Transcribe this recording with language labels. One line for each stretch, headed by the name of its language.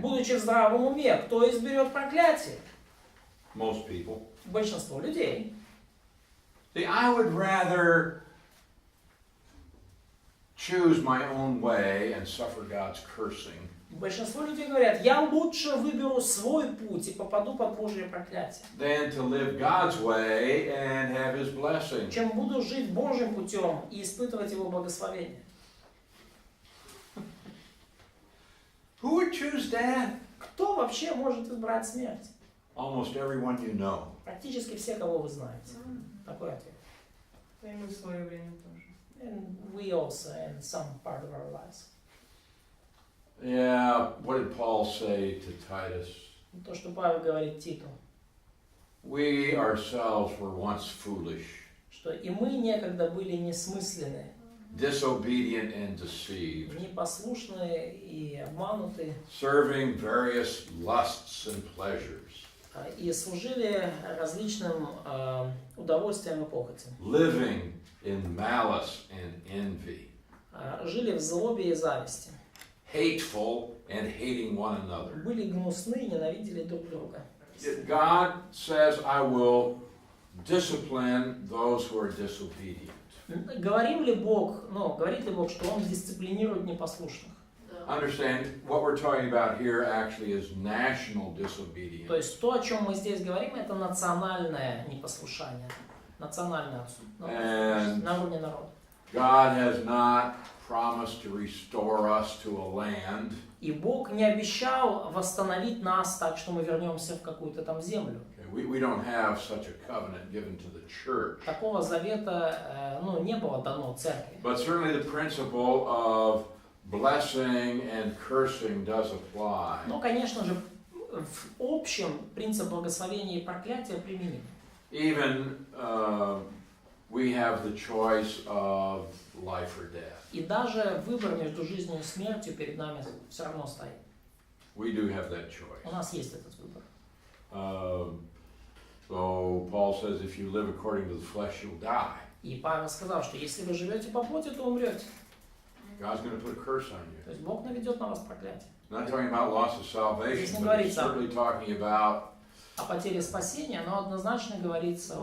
Russian: Будучи в здравом уме, кто изберет проклятие?
English: Most people.
Russian: Большинство людей.
English: See, I would rather choose my own way and suffer God's cursing
Russian: Большинство людей говорят, я лучше выберу свой путь и попаду под Божье проклятие,
English: than to live God's way and have His blessing.
Russian: чем буду жить Божьим путем и испытывать Его благословение.
English: Who would choose death?
Russian: Кто вообще может избрать смерть?
English: Almost everyone you know.
Russian: Практически все, кого вы знаете. Такой ответ. Да и мы в свое время тоже.
English: And we also in some part of our lives. Yeah, what did Paul say to Titus?
Russian: То, что Павел говорит Титу,
English: We ourselves were once foolish,
Russian: что и мы некогда были несмысленны,
English: disobedient and deceived,
Russian: непослушные и обмануты,
English: serving various lusts and pleasures,
Russian: и служили различным удовольствиям и похотям.
English: living in malice and envy,
Russian: Жили в злобе и зависти.
English: hateful and hating one another.
Russian: Были гнусны и ненавидели друг друга.
English: God says, I will discipline those who are disobedient.
Russian: Говорит ли Бог, что Он дисциплинирует непослушных?
English: Understand, what we're talking about here actually is national
Russian: То
English: disobedience.
Russian: есть то, о чем мы здесь говорим, это национальное непослушание. Национальное отсутствие. На уровне народа.
English: God has not promised to restore us to a land
Russian: И Бог не обещал восстановить нас так, что мы вернемся в какую-то там землю.
English: We don't have such a covenant given to the church.
Russian: Такого завета не было дано церкви.
English: But certainly the principle of blessing and cursing does apply.
Russian: Но, конечно же, в общем принцип благословения и проклятия применим.
English: Even we have the choice of life or death.
Russian: И даже выбор между жизнью и смертью перед нами все равно стоит.
English: We do have that choice.
Russian: У нас есть этот выбор.
English: So Paul says, if you live according to the flesh, you'll die.
Russian: И Павел сказал, что если вы живете по плоти, то умрете.
English: God's going to put a curse on you.
Russian: То есть Бог наведет на вас проклятие.
English: Not talking about loss of salvation,
Russian: Здесь не
English: but it's
Russian: говорится
English: certainly talking about
Russian: О потере спасения, но однозначно говорится о